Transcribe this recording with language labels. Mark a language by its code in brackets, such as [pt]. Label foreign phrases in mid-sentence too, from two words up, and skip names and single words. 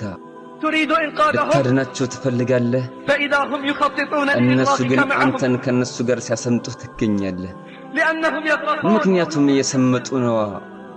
[ar] تريد إنقاذهم [am] ልታድናቸው ትፈልጋለህ፣ [ar] فإذا هم يخططون [am] እነሱ [ar] لإغراقك [am] ግን [ar] معهم [am] አንተን ከነሱ ጋር ሲያሰምጡህ ትገኛለህ። [ar] لأنهم يخافون [am] ምክንያቱም እየሰመጡ ነዋ።